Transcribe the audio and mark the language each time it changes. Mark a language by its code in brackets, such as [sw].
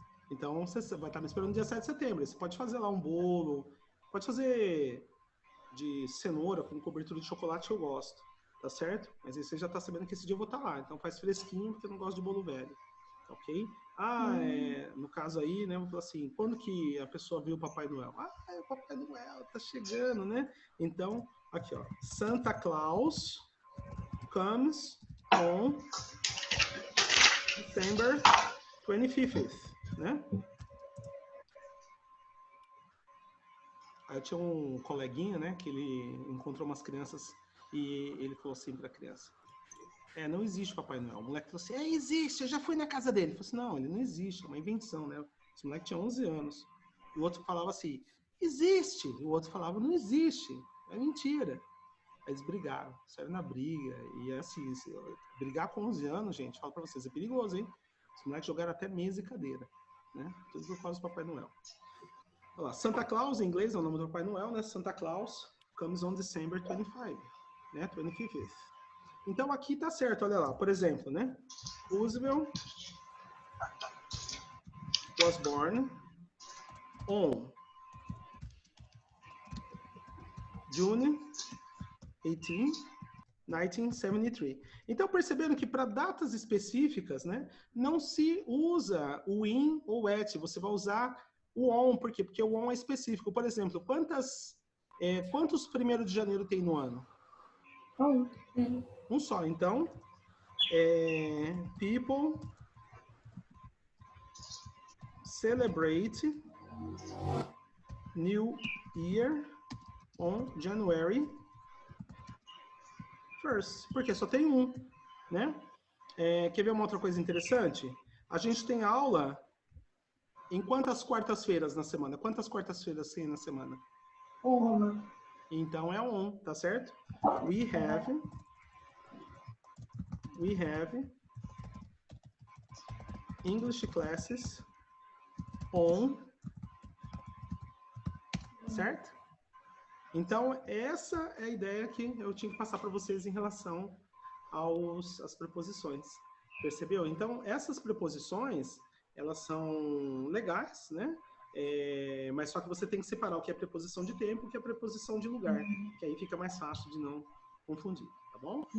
[pt] Então, você vai estar me esperando no dia 7 de setembro. Você pode fazer lá um bolo, pode fazer de cenoura com cobertura de chocolate, eu gosto, tá certo? Mas aí você já tá sabendo que esse dia eu vou estar lá. Então, faz fresquinho, porque eu não gosto de bolo velho, ok? No caso aí, né, vou falar assim, quando que a pessoa viu o Papai Noel? O Papai Noel tá chegando, né? Então, aqui, ó, [en] Santa Claus comes on December 25th, [pt] né? Aí tinha um coleguinha, né, que ele encontrou umas crianças e ele falou assim pra criança, não existe Papai Noel. O moleque falou assim, existe, eu já fui na casa dele. Ele falou assim, não, ele não existe, é uma invenção, né? Esse moleque tinha 11 anos. O outro falava assim, existe. E o outro falava, não existe, é mentira. Aí eles brigaram, saíram na briga. E assim, brigar com 11 anos, gente, falo pra vocês, é perigoso, hein? Os moleques jogaram até mesa e cadeira, né? Tudo por causa do Papai Noel. Olha lá, Santa Claus, em inglês, é o nome do Papai Noel, né? [en] Santa Claus comes on December 25, [pt] né? [en] 25th. [pt] Então, aqui tá certo, olha lá. Por exemplo, né? [en] Roosevelt was born on June 18, 1973. [pt] Então, perceberam que para datas específicas, né, não se usa o in ou at, você vai usar o on. Por quê? Porque o on é específico. Por exemplo, quantos 1º de janeiro tem no ano? Um só. Então, [en] people celebrate New Year on January 1st, [pt] porque só tem um, né? Quer ver uma outra coisa interessante? A gente tem aula em quantas quartas-feiras na semana? Quantas quartas-feiras tem na semana? Uma. Então é on, tá certo? [en] We have English classes [pt] on, certo? Então, essa é a ideia que eu tinha que passar para vocês em relação às preposições. Percebeu? Então, essas preposições, elas são legais, né? Mas só que você tem que separar o que é preposição de tempo e o que é preposição de lugar, que aí fica mais fácil de não confundir, tá bom?